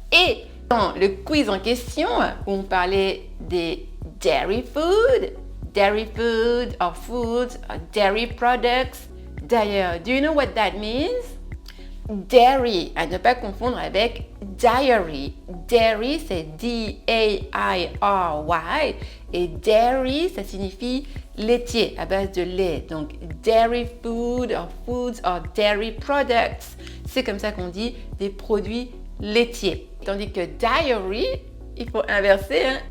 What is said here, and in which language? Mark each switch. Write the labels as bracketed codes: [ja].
[fr] Et dans le quiz en question, où on parlait des [en] dairy food or foods or dairy products. [fr] D'ailleurs, [en] do you know what that means? [fr] Dairy, à ne pas confondre avec diary. Dairy, c'est D-A-I-R-Y. Et dairy, ça signifie laitier, à base de lait. Donc, [en] dairy food or foods or dairy products. [fr] C'est comme ça qu'on dit des produits laitiers. Tandis que diary, il faut inverser, hein?